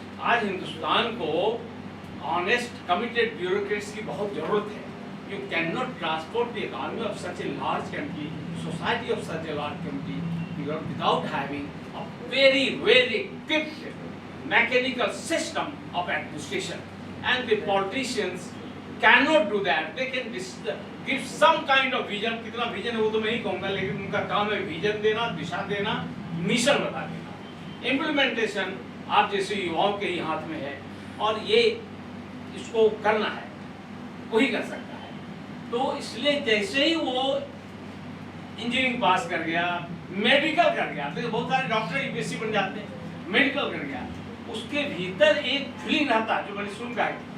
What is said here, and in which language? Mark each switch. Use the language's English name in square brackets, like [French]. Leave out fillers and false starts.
[Hindi] आज हिंदुस्तान को honest committed bureaucrats की बहुत जरूरत है। [English] You can not transport the economy of such a large country, society of such a large country without having a very equipped mechanical system of administration, and the politicians cannot do that. They can give some kind of vision. [Hindi] कितना vision है वो तो मैं नहीं कहूँगा, लेकिन उनका काम है vision देना, दिशा देना, मिशन बता देना। Implementation आप जैसे युवाओं के ही हाथ में है और ये इसको करना है, वही कर सकता है। तो इसलिए जैसे ही वो इंजीनियरिंग पास कर गया, मेडिकल कर गया, तो बहुत सारे डॉक्टर यूपीएससी बन जाते हैं, मेडिकल कर गया, उसके भीतर एक फीलिंग रहता है जो मैंने सुना है।